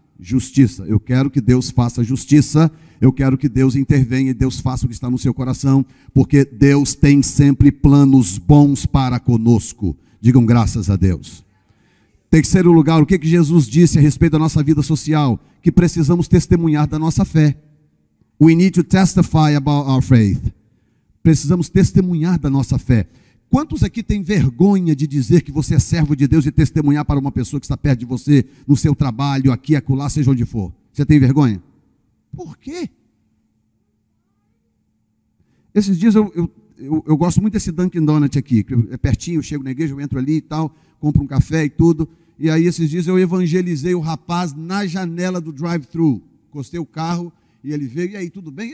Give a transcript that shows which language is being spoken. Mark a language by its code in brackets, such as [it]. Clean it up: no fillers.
[pt] Justiça, eu quero que Deus faça justiça, eu quero que Deus intervenha e Deus faça o que está no seu coração, porque Deus tem sempre planos bons para conosco, digam graças a Deus. Terceiro lugar, o que Jesus disse a respeito da nossa vida social? Que precisamos testemunhar da nossa fé. [en] We need to testify about our faith. [pt] Precisamos testemunhar da nossa fé. Quantos aqui têm vergonha de dizer que você é servo de Deus e testemunhar para uma pessoa que está perto de você, no seu trabalho, aqui, acolá, seja onde for? Você tem vergonha? Por quê? Esses dias eu gosto muito desse Dunkin' Donut aqui, que é pertinho, eu chego na igreja, eu entro ali e tal, compro um café e tudo, e aí esses dias eu evangelizei o rapaz na janela do drive-thru, encostei o carro e ele veio, e aí, tudo bem?